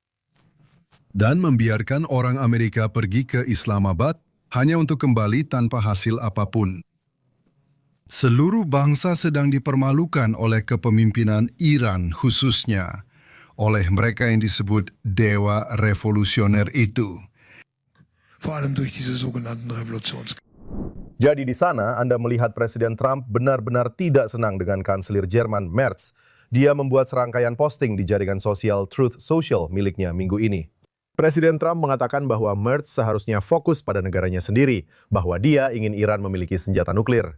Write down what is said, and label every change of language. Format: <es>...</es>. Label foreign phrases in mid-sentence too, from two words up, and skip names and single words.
<id>Dan membiarkan orang Amerika pergi ke Islamabad hanya untuk kembali tanpa hasil apapun. Seluruh bangsa sedang dipermalukan oleh kepemimpinan Iran khususnya, oleh mereka yang disebut Dewa Revolusioner itu.</id> <de>Vor allem durch diese sogenannten Revolutionskriege.</de> <id>Jadi di sana Anda melihat Presiden Trump benar-benar tidak senang dengan Kanselir Jerman Merz. Dia membuat serangkaian posting di jaringan sosial Truth Social miliknya minggu ini. Presiden Trump mengatakan bahwa Merz seharusnya fokus pada negaranya sendiri, bahwa dia ingin Iran memiliki senjata nuklir.</id>